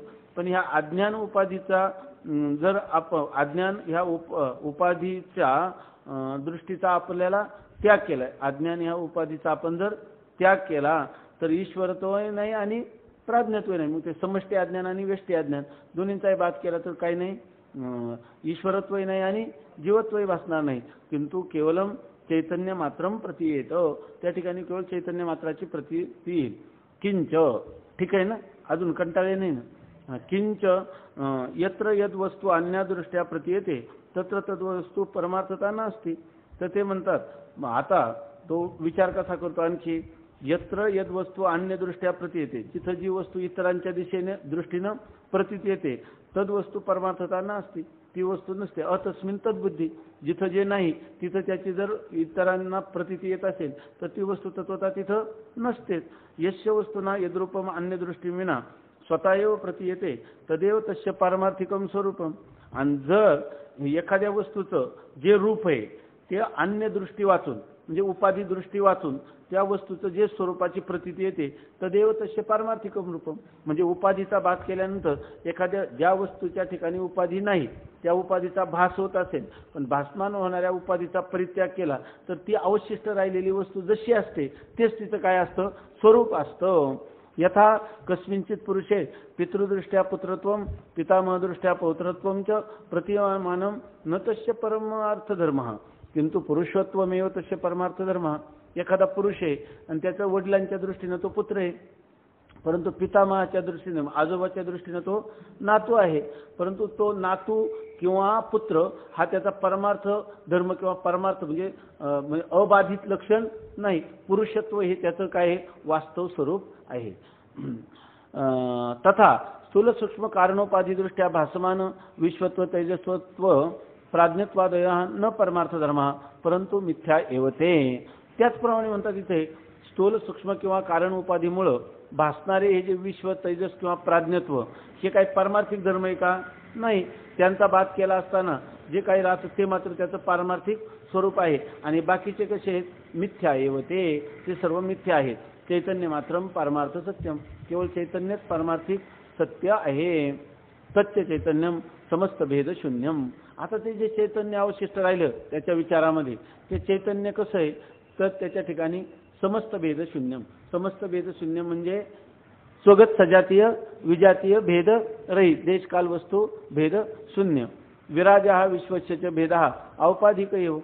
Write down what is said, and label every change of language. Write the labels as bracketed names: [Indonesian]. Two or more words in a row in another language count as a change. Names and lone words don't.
[Marathi] पण ह्या अज्ञान उपाधीचा जर अज्ञान ह्या उपाधीच्या दृष्टीचा आपल्याला त्याग केलाय, अज्ञान ह्या उपाधीचा आपण जर त्याग केला तर ईश्वरत्व नाही आणि प्राज्ञत्व नाही. मग ते समष्टी अज्ञान आणि व्यष्टी अज्ञान दोन्हींचाही बात केला तर काही नाही, ईश्वरत्वही नाही आणि जीवत्वही भासणार नाही, [Sanskrit] किंतु केवलम चैतन्य मात्रम प्रतीयेत, [Marathi] त्या ठिकाणी केवळ चैतन्य मात्राची प्रतीती येईल. किंच, ठीक आहे ना, अजून कंटाळे नाही ना. [Sanskrit] किंच यत्र यद वस्तू अन्यादृष्ट्या प्रतीयते तत्र तद वस्तू परमार्थता नसते. [Marathi] तर ते म्हणतात आता तो विचार कसा करतो आणखी, [Sanskrit] यत्र यद वस्तू अन्यदृष्ट्या प्रतीयते, [Marathi] जिथं जी वस्तू इतरांच्या दृष्टीनं प्रतीत येते [Sanskrit] तद वस्तू परमार्थता नसते, [Marathi] ती वस्तू नसते. [Sanskrit] अतस्मिन तद्बुद्धी, [Marathi] जिथं जे नाही तिथं त्याची जर इतरांना प्रतीती येत असेल तर ती वस्तू तत्वता तिथं नसतेच. [Sanskrit] यस्य वस्तूना यद्रूपम अन्यदृष्टी विना स्वतः प्रतीयते तदेव तस्य पारमार्थिकम स्वरूपम. [Marathi] आणि जर एखाद्या वस्तूचं जे रूप आहे ते अन्य दृष्टी वाचून म्हणजे उपाधी दृष्टी वाचून त्या वस्तूचं जे स्वरूपाची प्रतीती येते [Sanskrit] तदेव तस्य पारमार्थिकम रूपम. [Marathi] म्हणजे उपाधीचा भास केल्यानंतर एखाद्या ज्या वस्तूच्या ठिकाणी उपाधी नाही त्या उपाधीचा भास होत असेल, पण भासमान होणाऱ्या उपाधीचा परित्याग केला तर ती अवशिष्ट राहिलेली वस्तू जशी असते तेच तिचं काय असतं, स्वरूप असतं. [Sanskrit] यथा कस्मिंचित पुरुषे पितृदृष्ट्या पुत्रत्वम पितामहदृष्ट्या पौत्रत्वम च प्रतीयमानं न तस्य परमार्थधर्मः किंतु पुरुषत्वमेव तस्य परमार्थधर्मः. [Marathi] एखादा पुरुष आहे आणि त्याच्या वडिलांच्या दृष्टीनं तो पुत्र आहे, परंतु पितामहाच्या दृष्टीने आजोबाच्या दृष्टीने तो नातू आहे, परंतु तो नातू किंवा पुत्र हा त्याचा परमार्थ धर्म किंवा परमार्थ म्हणजे अबाधित लक्षण नाही. पुरुषत्व हे त्याचं काय वास्तव स्वरूप आहे. [Sanskrit] तथा स्थूल सूक्ष्म कारणोपाधिदृष्ट्या भासमान विश्वत्व तेजस्वत्व प्राज्ञत्वादय न परमार्थ धर्म परंतु मिथ्या एवते. [Marathi] त्याचप्रमाणे म्हणतात इथे स्थूल सूक्ष्म किंवा कारण उपाधीमुळे भासणारे हे जे विश्व तेजस किंवा प्राज्ञत्व हे काही पारमार्थिक धर्म आहे का, नाही. त्यांचा बात केला असताना जे काही राहतं ते मात्र त्याचं पारमार्थिक स्वरूप आहे आणि बाकीचे कसे आहेत, [Sanskrit] मिथ्या एवते, [Marathi] ते सर्व मिथ्या आहेत. [Sanskrit] चैतन्य मात्रम पारमार्थ सत्यम, [Marathi] केवळ चैतन्यच पारमार्थिक सत्य आहे. [Sanskrit] सत्य चैतन्यम समस्त भेद शून्यम. [Marathi] आता ते जे चैतन्य अवशिष्ट राहिलं त्याच्या विचारामध्ये ते चैतन्य कसं आहे तर त्याच्या ठिकाणी [Sanskrit] समस्त भेद शून्यम. [Marathi] समस्त भेद शून्य म्हणजे स्वगत सजातीय विजातीय भेद रहित, देश काल वस्तू भेद शून्य. विराज हा विश्वस्य भेद हा औपाधिक येऊ.